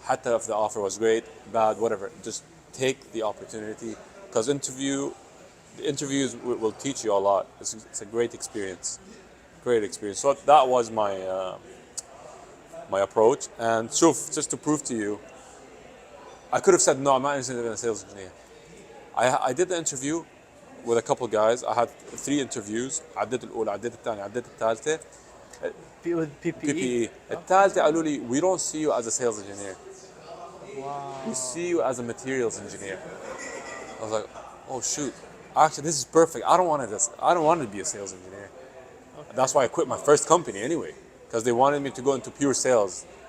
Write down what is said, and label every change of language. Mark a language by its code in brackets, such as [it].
[ar] Hatta [en] if the offer was great, bad, whatever. Just take the opportunity because the interviews will teach you a lot. It's a great experience. Great experience. So that was my approach. And [ar] shuf, [en] just to prove to you, I could have said no, I'm not interested in a sales engineer. I did the interview with a couple guys. I had 3 interviews. [ar] عديت الأولى، عديت الثانية، عديت الثالثة. [en] With PPE. PPE. [ar] الثالثة قالوا لي [en] we don't see you as a sales engineer. Wow. We see you as a materials engineer. I was like, oh shoot. Actually, this is perfect. I don't want to be a sales engineer. Okay. That's why I quit my first company anyway, because they wanted me to go into pure sales.